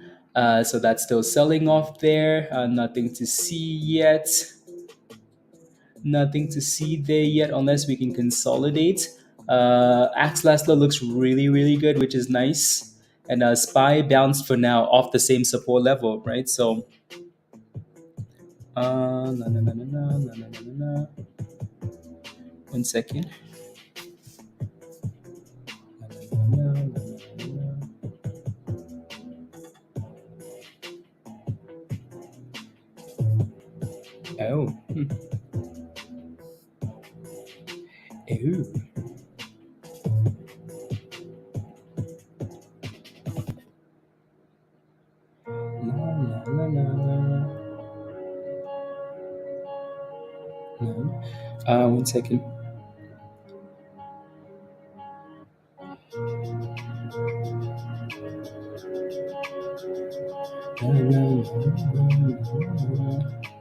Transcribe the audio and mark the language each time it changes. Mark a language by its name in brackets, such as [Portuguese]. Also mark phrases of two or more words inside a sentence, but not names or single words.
[English] So that's still selling off there. Nothing to see yet. Nothing to see there yet unless we can consolidate. AXLA looks really, really good, which is nice. And SPY bounced for now off the same support level, right? So, na, na, na, na, na, na, na, na, na. 1 second. Na, na, na, na, na, na, na. Oh. Oh. La, la, la, la. No. 1 second. La, la, la, la, la.